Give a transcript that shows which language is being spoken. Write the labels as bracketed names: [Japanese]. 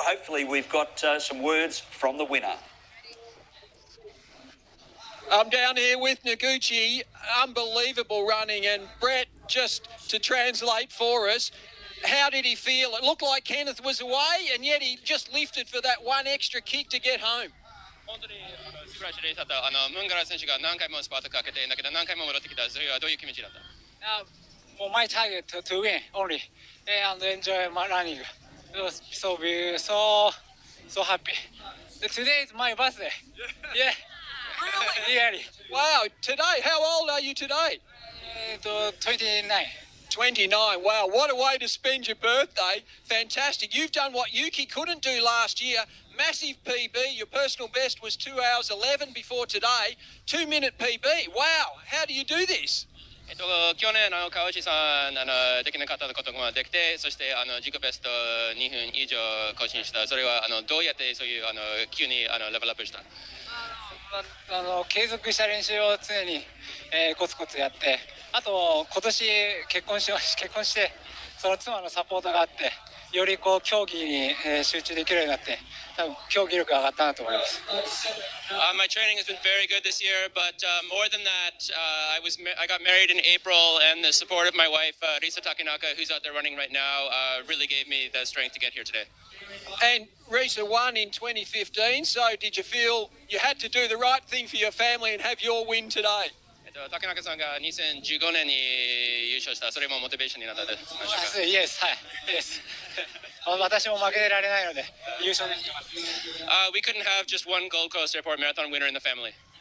[English] Hopefully we've got some words from the winner. I'm down here with Noguchi. Unbelievable running. And Brett, just to translate for us, how did he feel? It looked like Kenneth was away, and yet he just lifted for that one extra kick to get home. [Japanese] 本当に素晴らしいレースだった。ムンガラ選手が何回もスパートかけて、だけど何回も戻ってきた。それはどういう気持ちだった？ [English] My target to win only and enjoy my running. It was so happy. Today is my birthday. Yeah. Really? Wow. Today, how old are you today? 29. 29. Wow, what a way to spend your birthday. Fantastic. You've done what Yuki couldn't do last year. Massive PB. Your personal best was 2 hours 11 before today. 2-minute PB. Wow, how do you do this? [Japanese] 去年川内さんできなかったことができて、そして自己ベスト2分以上更新した。それはどうやってそういう急にレベルアップした？継続した練習を常に、コツコツやって、あと今年結婚してその妻のサポートがあって、よりこう競技に、集中できるようになって、多分競技力が上がったなと思います。 [English] My training has been very good this year, but more than that, I got married in April, and the support of my wife, Risa Takenaka, who's out there running right now, really gave me the strength to get here today. And Risa won in 2015, so did you feel you had to do the right thing for your family and have your win today? [Japanese] 竹中さんが2015年に優勝した、それもモチベーションになったでしょうか。 [English] Yes, はい。Yes. [Japanese] 私も負けられないので優勝できてます。 [English] We couldn't have just one Gold Coast Airport Marathon winner in the family.